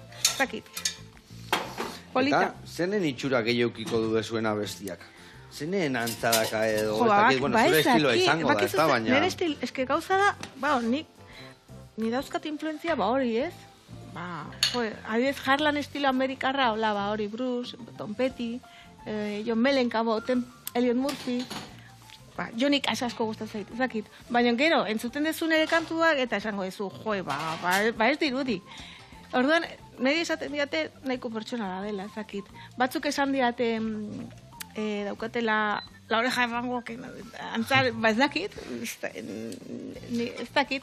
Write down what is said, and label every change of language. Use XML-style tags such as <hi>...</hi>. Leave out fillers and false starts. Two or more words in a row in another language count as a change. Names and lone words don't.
<eu>Zakit. Polita. Eta, zenen itxura gehiaukiko du dezuena bestiak? Zenen antzadaka edo, Jo, ez dakit, bueno, zure estiloa izango da, ez da, baina... Nire estil, eske gauza da, ni dauzkat influenzia, hori, ez? Adibidez, Harlan estilo amerikarra, hola, hori, Bruce, Tom Petty, John Mellencamp, Elliot Murphy, Johnny Cash asko gustatzen zait, ezakit. Baina gero, entzuten dezu nire kantuak, eta esango dezu, ez dirudi. Orduan, niri esaten diate nahiko pertsonala dela, ezakit. Batzuk esan diate daukatela</eu> <es>la oreja de Van Gogh,</es> <eu>antzar, ez dakit, ez dakit.</eu>